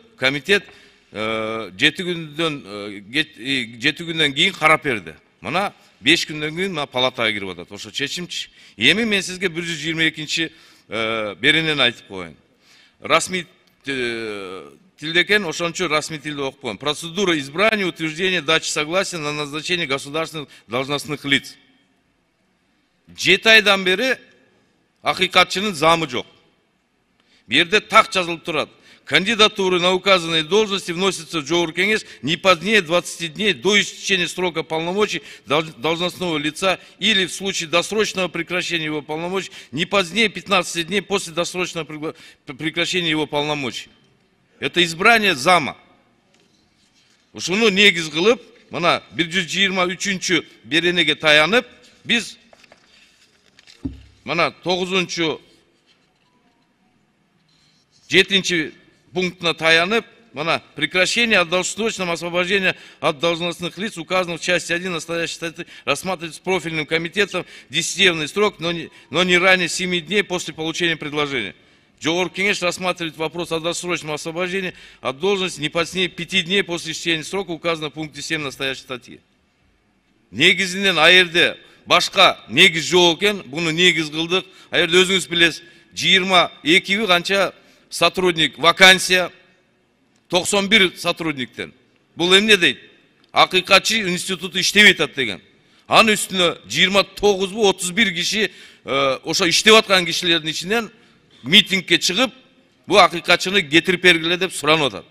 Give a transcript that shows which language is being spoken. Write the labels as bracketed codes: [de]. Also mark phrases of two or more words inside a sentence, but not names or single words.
[ky] Комитет 7 күндөн кийин карап берди. Мына 5 күндөн кийин мына палатага кирип атат. Ошо чечимчи. Эми мен сизге 122 беренени айтып коеюн. Расмий тилде экен, ошончо расмий тилде окуп коеюн. [ru] Процедура избрания, утверждения, дачи согласия на назначение государственных должностных лиц. [ky] 7 айдан бери акыйкатчынын замы жок. Бу жерде так жазылып турат. [ru] Кандидатуры на указанные должности вносятся в Жогорку Кеңеш не позднее 20 дней до истечения срока полномочий должностного лица или в случае досрочного прекращения его полномочий не позднее 15 дней после досрочного прекращения его полномочий. Это избрание зама. [ky] Ушуну негиз кылып, мына 123 беренеге таянып, биз мына 7 пунктына таянып, мына [ru] прекращение от досрочного освобождения от должностных лиц, указанных в части 1 настоящей статьи, рассматривается профильным комитетом 10-дневный срок, но не ранее 7 дней после получения предложения. Жогорку Кеңеш рассматривает вопрос о досрочном освобождении от должности не позднее 5 дней после истечения срока, указанного в пункте 7 настоящей статьи. [ky] Негизинен аерде башка негиз жок экен, буну негиз кылдык. Аерде өзүңүз билесиз, 22 канча сотрудник вакансия, 91 сотрудниктен. Бул эмне дейт? Акыйкатчы институту иштебей атат деген. Анын үстүнө 29-31 киши ошо иштеп аткан кишилердин ичинен митингке чыгып, бул акыйкатчыны кетирип бергиле деп суранып атат.